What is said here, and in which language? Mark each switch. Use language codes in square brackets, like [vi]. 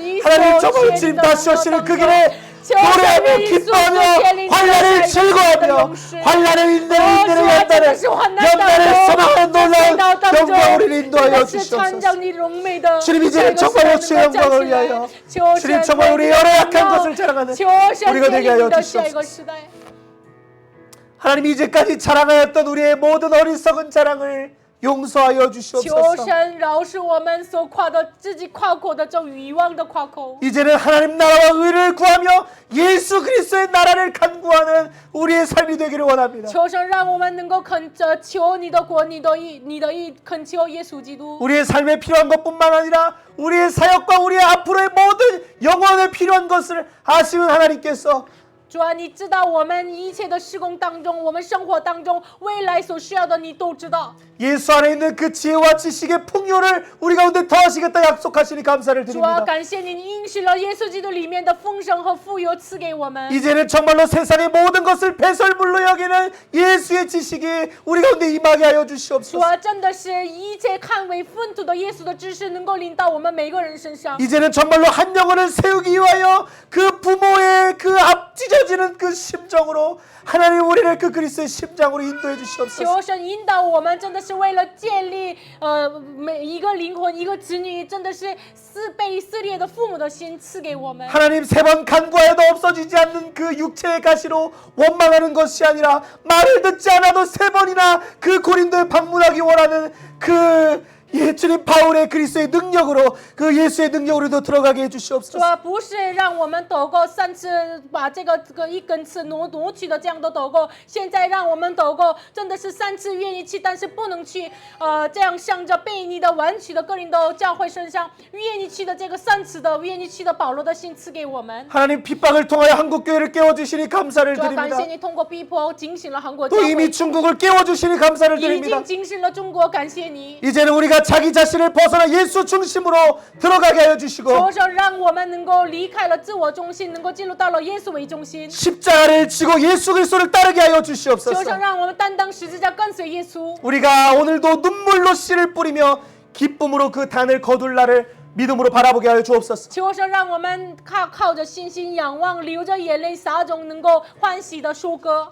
[ko] 하나님 정말 주님 다시 오시는 그 길에 노래하며 기뻐하며 환란을 즐거워하며 환란을 인내를 연단을 소망하는 놀라운 영광 우리를 인도하여 주시옵소서. 주님 이제는 정말로 주의 영광을 위하여 주님 정말 우리 여러 약한 것을 자랑하는 우리가 되게 하여 주시옵소서. 하나님 이제까지 자랑하였던 우리의 모든 어리석은 자랑을 용서하여 주시옵소서. [zh] 神饶恕我们所夸的自己夸口的这欲望的夸口。 [ko] 이제는 하나님 나라와 의를 구하며 예수 그리스도의 나라를 간구하는 우리의 삶이 되기를 원합니다. [zh] 求神让我们能够恳着求你的国、你的义，恳求耶稣基督。 [ko] 우리의 삶에 필요한 것뿐만 아니라 우리의 사역과 우리의 앞으로의 모든 영혼에 필요한 것을 아시는 하나님께서 [zh] 主啊，你知道我们一切的施工当中，我们生活当中未来所需要的，你都知道。 [ko] 예수 안에 있는 그 지혜와 지식의 풍요를 우리 가운데 더하시겠다 약속하시니 감사를 [zh] 主啊， [ko] 드립니다. [zh] 感谢你，你应许了耶稣基督里面的丰盛和富有赐给我们。 [ko] 이제는 정말로 세상의 모든 것을 배설물로 여기는 예수의 지식이 우리 가운데 임하게 하여 [zh] 主 [ko] 주시옵소서. [zh] 啊，真的是一切看为粪土的耶稣的知识，能够临到我们每个人身上。 [ko] 이제는 정말로 한 영혼을 세우기 위하여 그 부모의 그 앞 찢어지는 그 심정으로 하나님 우리를 그 그리스도의 심장으로 인도해 주시옵소서. [zh] 求神引导我们，真的是为了建立每一个灵魂、一个子女，真的是被撕裂的父母的心赐给我们。 [ko] 하나님 세 번 간구하여도 없어지지 않는 그 육체의 가시로 원망하는 것이 아니라 말을 듣지 않아도 세 번이나 그 고린도에 방문하기 원하는 그 주님 바울의 그리스도의 능력으로 그 예수의 능력으로도 들어가게 [zh] 主 [ko] 해주시옵소서. [zh] 啊，不是让我们祷告3次把这个一根刺挪去的这样的祷告，现在让我们祷告，真的是3次愿意去，但是不能去这样向着悖逆的弯曲的哥林多教会身上，愿意去的这个3次的愿意去的保罗的心赐给我们。 [ko] 하나님 핍박을 통하여 한국 교회를 깨워주시니 감사를 [zh] 主啊，感 [ko] 드립니다. [zh] 谢你通过逼迫警醒了韩国教 [ko] 또 [zh] 会， [ko] 이미 중국을 깨워주시니 감사를 [zh] 已 [ko] 드립니다. [zh] 经警醒了中国，感谢你。 [ko] 이제는 우리가 자기 자신을 벗어나 예수 중심으로 들어가게 하여 주시고 [zh] 求神让我们能够离开了自我中心，能够进入到了耶稣为中心。 [ko] 십자가를 지고 예수 그리스도를 따르게 하여 [zh] 求 [ko] 주시옵소서. [zh] 神让我们担当十字架，跟随耶稣。 [ko] 우리가 오늘도 눈물로 씨를 뿌리며 기쁨으로 그 단을 거둘 날을 믿음으로 바라보게 하여 주옵소서. [zh] 求神让我们靠着信心仰望，流着眼泪撒种，能够欢喜的收割。